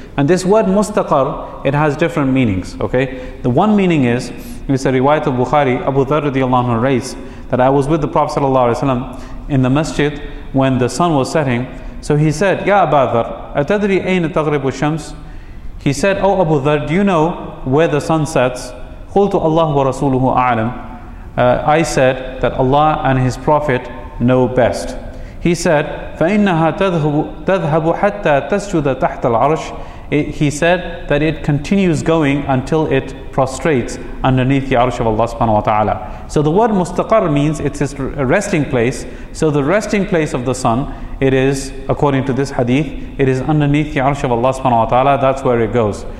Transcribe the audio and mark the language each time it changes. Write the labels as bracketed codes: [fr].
[en] And this word mustaqar, it has different meanings. Okay, the one meaning is, it's a riwayat of Bukhari, Abu Dharr radiallahu anhu raised, that I was with the Prophet sallallahu alaihi wasallam in the masjid when the sun was setting. So he said, [ar] Ya Abu Dharr, atadri ayna taghribu shams? [en] He said, Oh Abu Dharr, do you know where the sun sets? [ar] Qultu Allah wa rasuluhu a'lam. [en] I said that Allah and His Prophet know best. He said, [ar] فَإِنَّهَا تَذْهَبُ حَتَّى تَسْجُدَ تَحْتَ الْعَرْشِ. [en] He said that it continues going until it prostrates underneath the arsh of Allah subhanahu wa ta'ala. So the word mustaqar means it's his resting place. So the resting place of the sun, it is, according to this hadith, it is underneath the arsh of Allah subhanahu wa ta'ala. That's where it goes.